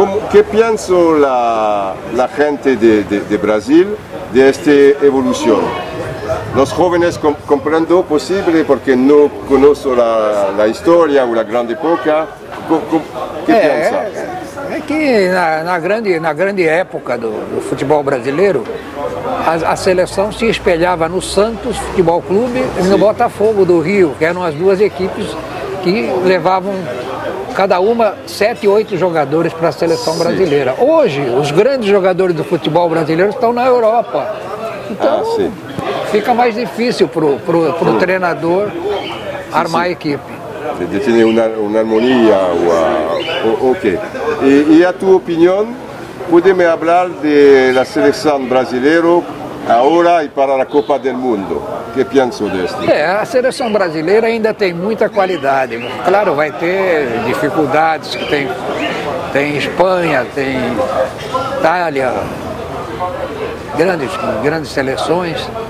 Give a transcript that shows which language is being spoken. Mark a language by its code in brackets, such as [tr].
[es] ¿Qué piensa la gente de Brasil de esta evolución? Los jóvenes comprendo posible porque no conocen la historia o la grande época. ¿Qué piensa? [pt] É que na grande época do futebol brasileiro, a seleção se espelhava no Santos Futebol Clube e no Botafogo do Rio, que eram as duas equipes que levavam cada uma 7, 8 jogadores para a seleção brasileira. Hoje, os grandes jogadores do futebol brasileiro estão na Europa. Então, fica mais difícil para o treinador armar a equipe. [es] De tener una armonía. Ok. Y a tu opinión, ¿puedes hablar de la selección brasileira [pt] agora e para a Copa do Mundo? O que pensa disso? A seleção brasileira ainda tem muita qualidade. Claro, vai ter dificuldades que tem Espanha, tem Itália, grandes seleções.